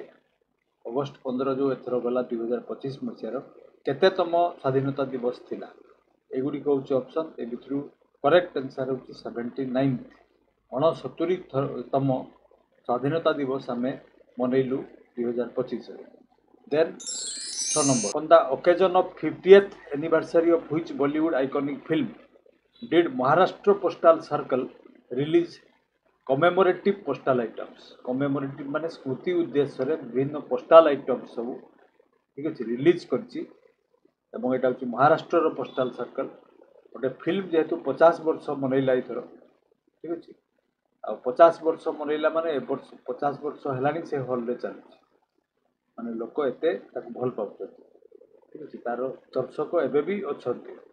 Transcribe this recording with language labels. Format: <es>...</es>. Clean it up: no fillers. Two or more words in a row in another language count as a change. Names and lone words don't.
<or>ଅଗଷ୍ଟ 15 ଯେଉଁ ଏଥର ଗଲା 2025 ମସିହାର କେତେତମ ସ୍ୱାଧୀନତା ଦିବସ ଥିଲା ଏଗୁଡ଼ିକ ହେଉଛି ଅପସନ୍ ଏ ଭିତରୁ</or> <en>correct answer</en> <or>ହେଉଛି 79th 69ତମ ସ୍ୱାଧୀନତା ଦିବସ ଆମେ ମନେଇଲୁ 2025ରେ।</or> <en>ଦେନ୍ 6 number on the occasion of 50th anniversary of which Bollywood iconic film did Maharashtra Postal Circle release commemorative postal items।</en> <or>commemorative ମାନେ ସ୍ମୃତି ଉଦ୍ଦେଶ୍ୟରେ ବିଭିନ୍ନ</or> <en>postal items</en> <or>ସବୁ ଠିକ୍ ଅଛି ରିଲିଜ୍ କରିଛି ଏବଂ ଏଇଟା ହେଉଛି ମହାରାଷ୍ଟ୍ରର</or> <en>postal circle.</en> <or>ଗୋଟେ ଫିଲ୍ମ ଯେହେତୁ 50 ବର୍ଷ ମନେଇଲା ଏଥର ଠିକ୍ ଅଛି ଆଉ 50 ବର୍ଷ ମନେଇଲା ମାନେ ଏ ବର୍ଷ 50 ବର୍ଷ ହେଲାଣି ସେ ହଲ୍ରେ ଚାଲିଛି ମାନେ ଲୋକ ଏତେ ତାକୁ ଭଲ ପାଉଛନ୍ତି ଠିକ୍ ଅଛି ତାର ଦର୍ଶକ ଏବେ ବି ଅଛନ୍ତି।</or>